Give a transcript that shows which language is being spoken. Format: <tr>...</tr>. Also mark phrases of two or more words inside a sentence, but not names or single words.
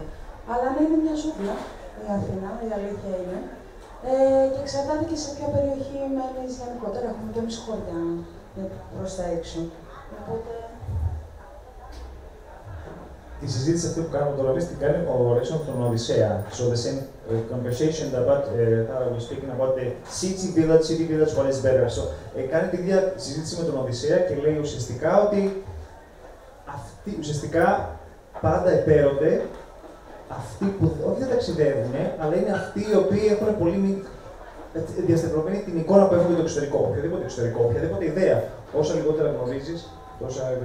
<el>Αλλά να είναι μια ζούγκλα η Αθήνα, η αλήθεια είναι. Και εξαρτάται και σε ποια περιοχή μένεις γενικότερα. Έχουμε και εμείς χώρια προς τα έξω. Οπότε τη συζήτηση αυτή που κάνουμε τώρα, την κάνει ο Αλέξανδρος τον Οδυσσέα.</el> <en>So the same conversation about we're speaking about the city village, what is better.</en> <el>So κάνει την ίδια συζήτηση με τον Οδυσσέα και λέει ουσιαστικά ότι ουσιαστικά πάντα επέρονται αυτοί που όχι δεν ταξιδεύουν, αλλά είναι αυτοί οι οποίοι έχουν πολύ διασταυρωμένη την εικόνα που έχουν για το εξωτερικό. Οποιοδήποτε εξωτερικό, οποιαδήποτε ιδέα. Όσα λιγότερα γνωρίζεις, τόσα.</el>